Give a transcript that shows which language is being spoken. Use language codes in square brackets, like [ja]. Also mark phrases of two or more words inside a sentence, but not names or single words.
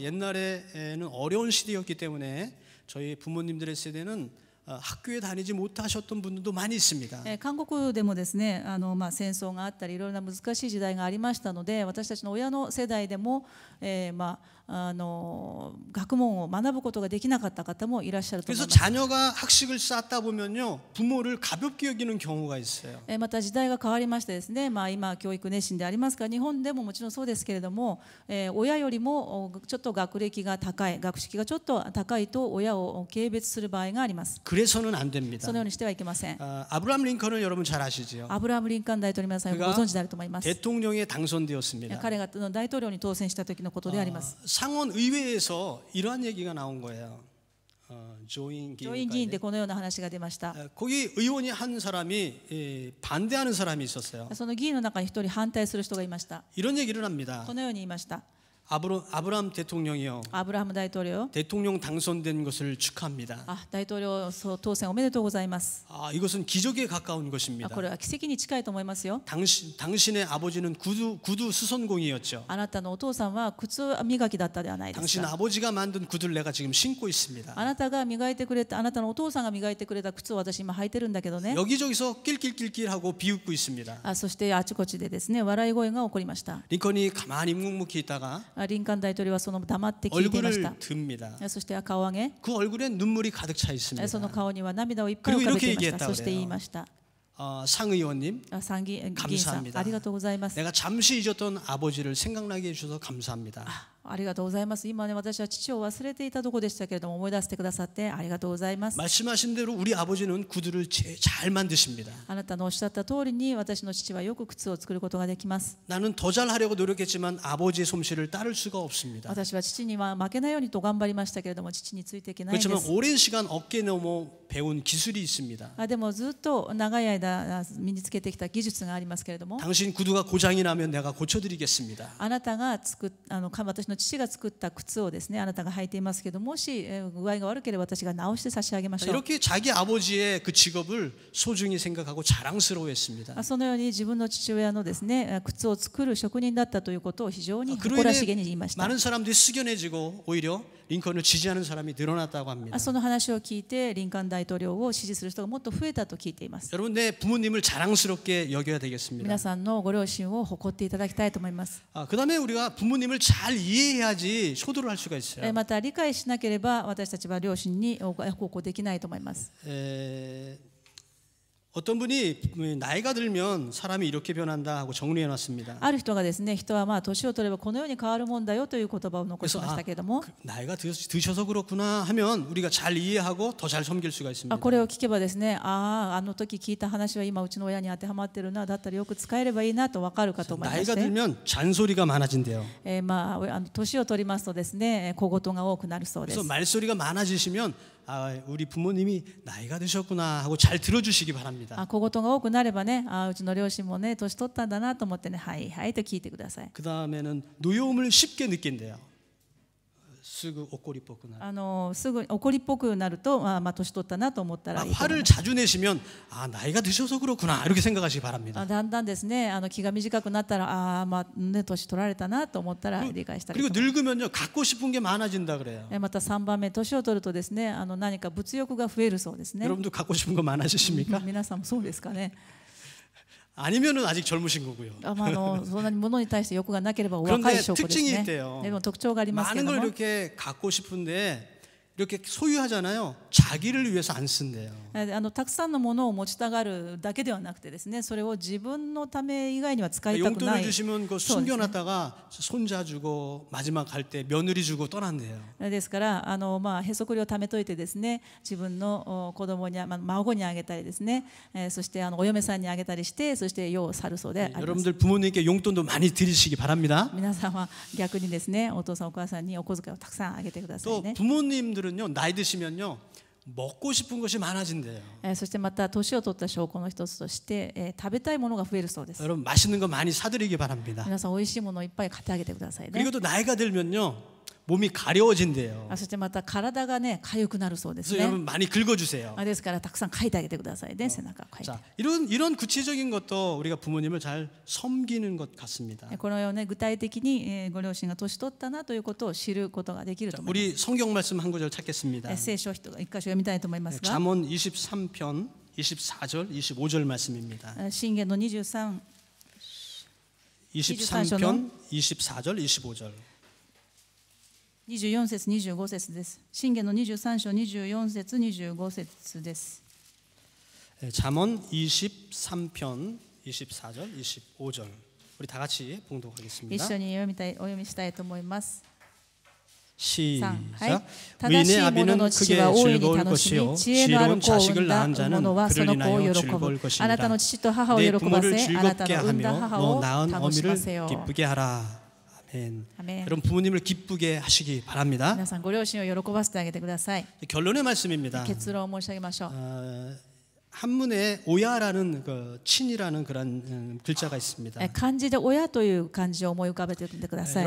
[ko] 옛날에는 어려운 시대였기 때문에 저희 부모님들의 세대는 학교에 다니지 못하셨던 분들도 많이 있습니다. [ja] 韓国でもですね、戦争があったりいろいろな難しい時代がありましたので、私たちの親の世代でも、学問を学ぶことができなかった方もいらっしゃると思い [ko] 그래서 [ja] ます。 [ko] 자녀가 학식을 쌓다 보면요. 부모를 가볍게 여기는 경우가 있어요. [ja] また時代が変わりましてですね、今教育熱心でありますが、日本でももちろんそうですけれども、親よりもちょっと学歴が高い、学識がちょっと高いと親を軽蔑する場合があります。 [ko] 그래서는 안 됩니다. [ja] そのようにしてはいけません。 [ko] 아브라함 링컨을 여러분 잘 아시죠? [ja] アブラハム・リンカーン大統領皆さんよくご存知であると思います。 [ko] 대통령에 당선되었습니다. [ja] 彼が大統領に当選した時のことであります。 [ko] 상원 의회에서 이러한 얘기가 나온 거예요. [ja] 上院議員でこのような話が出ました。 [ko] 거기 의원이 한 사람이 반대하는 사람이 있었어요. [ja] その議員の中に一人反対する人がいました。 [ko] 이런 얘기를 합니다. [ja] このように言いました。 [ko] 아브라함 대통령이요. [ja] アブラハム大統領、 [ko] 대통령 당선된 것을 축하합니다. [ja] 大統領当選おめでとうございます。 [ko] 이것은 기적에 가까운 것입니다. [ja] これは奇跡に近いと思いますよ。 [ko] 당신의 아버지는 구두 수선공이었죠. [ja] あなたのお父さんは靴磨きだったではないです [ko] 당신 [ja] か。 [ko] 아버지가 만든 구두를 내가 지금 신고 있습니다. [ja] あなたが磨いてくれた、あなたのお父さんが磨いてくれた靴を私今履いてるんだけどね。 [ko] 여기저기서 낄낄낄낄하고 비웃고 있습니다. [ja] そしてあちこちでですね、笑い声が起こりました。 [ko] 링컨이 가만히 묵묵히 있다가 [ja] リンカーン大統領はその黙って聞いていまし [ko] 얼굴을 [ja] た。 [ko] 듭니다. [ja] そして顔を上げ、 [ko] 그 얼굴에 눈물이 가득 차 [ja] そ [ko] 있습니다. [ja] の顔には涙をいっぱい浮かべていました。 [ko] 그리고이렇게얘기했다 [ja] そして言いました。 [ko] 상의원님, [ja] 参議院議員さん、 [ko] 감사합니다. [ja] ありがとうございます。 [ko] 내가 잠시 잊었던 아버지를 생각나게 해주셔서 감사합니다. [ja] ありがとうございます。今ね、私は父を忘れていたところでしたけれども、思い出してくださってありがとうございます。 [ko] 말씀하신 대로 우리 아버지는 구두를 잘 만드십니다. [ja] あなたのおっしゃった通りに、私の父はよく靴を作ることができます。 [ko] 나는 더 잘하려고 노력했지만 아버지의 솜씨를 따를 수가 없습니다. [ja] 私は父には負けないようにと頑張りましたけれども、父についていけないんで [ko] 그렇지만 [ja] す。 [ko] 오랜 시간 어깨 넘어 배운 기술이 있습니다. [ja] でもずっと長い間身につけてきた技術がありますけれども、 [ko] 당신 구두가 고장이 나면 내가 고쳐드리겠습니다. [ja] あなたが私の父が作った靴をですね、あなたが履いていますけど、もし具合が悪ければ私が直して差し上げましょう。 [ko] 이렇게 자기 아버지의 그 직업을 소중히 생각하고 자랑스러워했습니다. [ja] そのように自分の父親のですね、靴を作る職人だったということを非常に誇らしげに言いました。 [ko] 많은 사람들이 숙연해지고 오히려 링컨을 지지하는 사람이 늘어났다고 합니다. [ja] その話を聞いてリンカーン大統領を支持する人がもっと増えたと聞いています。 [ko] 여러분 내 부모님을 자랑스럽게 여겨야 되겠습니다. [ja] 皆さんのご両親を誇っていただきたいと思います。 [ko] 그다음에 우리가 부모님을 잘 이해해야지 효도를 할 수가 있어요. [ja] また理解しなければ私たちは両親に親孝行できないと思います。 [ko] 어떤 분이 나이가 들면 사람이 이렇게 변한다 하고 정리해 놨습니다. [ja] ある人がですね、人は年を取ればこのように変わるもんだよという言葉を残しましたけれども、 [ko] 나이가 드셔서 그렇구나 하면 우리가 잘 이해하고 더 잘 섬길 수가 있습니다. [ja] これを聞けばですね、あの時聞いた話は今うちの親に当てはまってるな、だったらよく使えればいいなと分かるかと思いまし [ko] 나이가 [ja] て、 [ko] 들면 잔소리가 많아진대요. [ja] 年を取りますとですね、小言が多くなるそうです。 [ko] 그래서 말소리가 많아지시면 우리 부모님이 나이가 드셨구나 하고 잘 들어주시기 바랍니다. [ja] 小言が多くなればね、うちの両親もね、年取ったんだなと思ってね、はいはいと聞いてください。 [ko] 그 다음에는 노여움을 쉽게 느낀대요. 쓰고 옷걸이 뽑구나. [ja] すぐ怒りっぽくなると、年取ったなと思ったらいいと思います。 [ko] 화를 자주 내시면 나이가 드셔서 그렇구나 이렇게 생각하시기 바랍니다. [ja] だんだんですね、気が短くなったら年取られたなと思ったら理解したり [ko] 그리고 [ja] とか。 [ko] 늙으면요 갖고 싶은 게 많아진다 그래요. [ja] また3番目、年を取るとですね、何か物欲が増えるそうですね。 [ko] 여러분도 갖고 싶은 거 많아지십니까? [ja] 皆さんもそうですかね。 [ko] 아니면은 아직 젊으신 거고요. [ja] そんなに物に対して欲がなければお若い証拠ですね。でも特徴がありますけ [ko] 많은 [ja] れど [ko] 걸 [ja] も、 [ko] 이렇게 갖고 싶은데 이렇게 소유하잖아요. 자기를 위해서 안 쓴대요. [ja] たくさんのものを持ちたがるだけではなくてですね、それを自分のため以外には使いたくな [ko] 용돈을 [ja] い。 [ko] 주시면 그 숨겨놨다가 손자 주고 마지막 갈 때 며느리 주고 떠난대요. [ja] ですからへそくりを貯めといてですね、自分の子供に孫にあげたりですね、そしてお嫁さんにあげたりして、そして世を去るそうであります。 [ko] 여러분들 부모님께 용돈도 많이 드리시기 바랍니다. [ja] 皆さんは逆にですね、お父さんお母さんにお小遣いをたくさんあげてください [ko] 또 [ja] ね。 [ko] 부모님들은요 나이 드시면요 먹고 싶은 것이 많아진대요. [ja] そしてまた年を取った証拠の一つとして、食べたいものが増えるそうです。 [ko] 여러분 맛있는 거 많이 사드리기 바랍니다. [ja] 皆さん美味しいものをいっぱい買ってあげてくださいね。 [ko] 그리고 또 나이가 들면요 몸이 가려워진대요. [ja] そしてまた体がね痒くなるそうです [ko] 그래서 [ja] ね。 [ko] 여러분 많이 긁어주세요. [ja] ですからたくさん書いてあげてくださいね、背中を書いて。 [ko] 자, 이런 구체적인 것도 우리가 부모님을 잘 섬기는 것 같습니다. [ja] このように具体的にご両親が年取ったなということを知ることができると思います。 [ko] 우리 성경 말씀 한 구절 찾겠습니다. [ja] 聖書を一箇所読みたいと思いますが、 [ko] 잠언 23편 24절 25절 말씀입니다. [ja] 箴言の23 [ko] 23편 24절 25절. [ja] 24 節25節です。箴言の23章24節25節です。 [ko] 잠언 23편 24절 25절. 우리 다 같이 [ja] 一 [ko] 봉독하겠습니다. [ja] 緒にお読みしたいと思います。 [ko] 시작. 의인의 의인의 아비는 크게 즐거울 [ja] 楽し [ko] 것이요 [ja] み知恵のある [ko] 지혜로운 [ja] 子を [ko] 자식을 [ja] 産んだ [ko] 낳은 자는 [ja] 者はそ [ko] 그를 [ja] の子を [ko] 인하여 [ja] 喜ぶ [ko] 즐거울 [ja] あなた [ko] 것이니라. [ja] の父と母を [ko] 내 [ja] 喜ば [ko] 부모를 [ja] せあなた [ko] 즐겁게 [ja] の産んだ [ko] 하며 [ja] 母 [ko] 너 [ja] を [ko] 낳은 [ja] 楽しま [ko] 어미를 [ja] せよ。 [ko] 기쁘게 하라. 아멘. 아멘. 여러분 부모님을 기쁘게 하시기 바랍니다. [ja] 皆さんご両親を喜ばせてあげてください。 [ko] 결론의 말씀입니다. [ja] 結論を申し上げましょう。 [ko] 한문에 오야라는 그 친이라는 그런 글자가 있습니다. [ja] 漢字で親という漢字を思い浮かべてみてください。